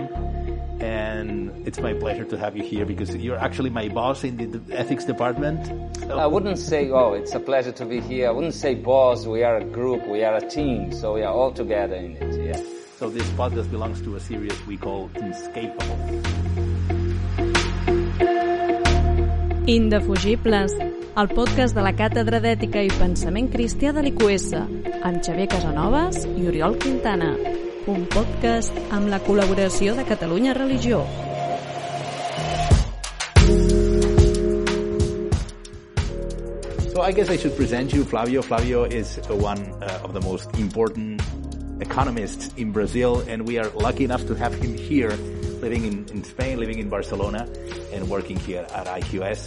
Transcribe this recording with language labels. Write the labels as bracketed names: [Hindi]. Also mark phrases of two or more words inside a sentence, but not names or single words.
[English] And it's my pleasure to have you here because you're actually my boss in the ethics department. So. I wouldn't say, it's a pleasure to be here. I wouldn't say boss, we are a group, we are a team, so we are all together in it, yeah. So this podcast belongs to a series we call Inescapable. [Catalan] Indefugibles, el podcast de la Càtedra d'Ètica i Pensament Cristià de l'IQS, amb Xavier Casanovas i Oriol Quintana. Un podcast amb la col·laboració de Catalunya Religió. [English] So I guess I should present you, Flavio. Flavio is one of the most important economists in Brazil, and we are lucky enough to have him here, living in Spain, living in Barcelona, and working here at IQS.